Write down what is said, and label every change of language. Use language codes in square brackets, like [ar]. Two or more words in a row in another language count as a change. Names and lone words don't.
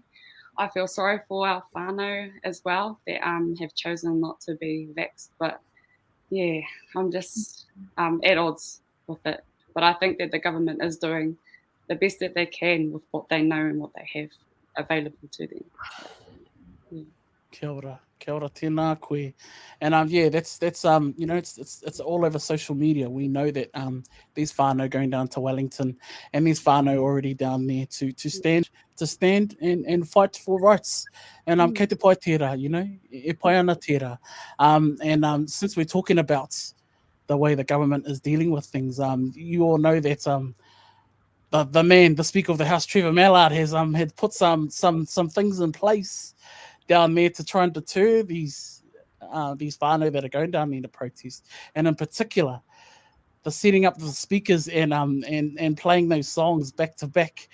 [en] I feel sorry for our whānau as well that have chosen not to be vaxxed. But I'm just at odds with it. But I think that the government is doing the best that they can with what they know and what they have available to them. [mi] Kia ora tēnā koe. [en] And that's it's all over social media. We know that these whānau going down to Wellington and these whānau already down there to stand and fight for rights. [mi] And kei te pai tērā, e pai ana tērā. [en] And since we're talking about the way the government is dealing with things, you all know that the Speaker of the House, Trevor Mallard, has had put some things in place down there to try and deter these whānau that are going down there to protest, and in particular, the setting up the speakers and playing those songs back to back.